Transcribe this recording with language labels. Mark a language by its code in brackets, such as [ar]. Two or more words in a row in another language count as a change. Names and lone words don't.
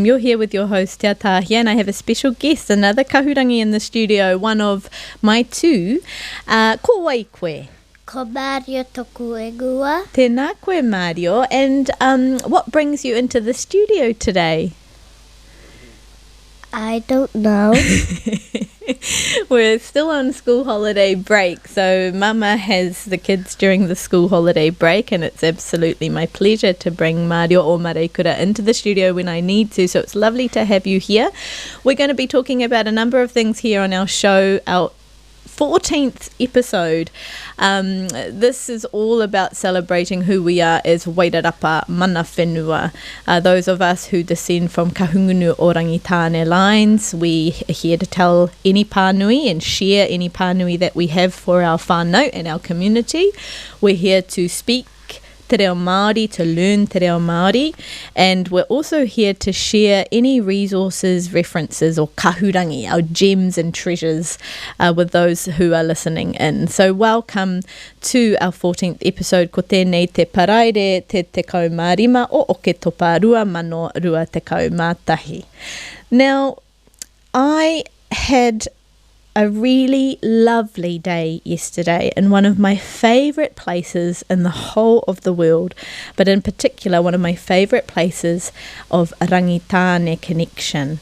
[en] You're here with your host, Te Ataahia, and I have a special guest, another Kahurangi in the studio, one of my two. [mi] Ko wai koe? Ko Mario toku e gua. Tēnā koe, Mario. [en] And what brings you into the studio today? I don't know. We're still on school holiday break, so Mama has the kids during the school holiday break, and it's absolutely my pleasure to bring Mario o Marekura into the studio when I need to, so it's lovely to have you here. We're going to be talking about a number of things here on our show, our 14th episode. This is all about celebrating who we are as Wairarapa [mi] mana whenua. [en] Those of us who descend from kahungunu o rangitāne lines, we are here to tell any pānui and share any pānui that we have for our whānau and our community. We're here to speak [mi] te reo Māori, [en] to learn [mi] te reo Māori, [en] and we're also here to share any resources, references or kahurangi, our gems and treasures, with those who are listening in. So welcome to our 14th episode. [mi] Ko tēnei te paraire te tekau mārima o oke topa rua mano rua tekau mātahi. [en] Now, I had a really lovely day yesterday in one of my favourite places in the whole of the world, but in particular one of my favourite places of rangitāne connection.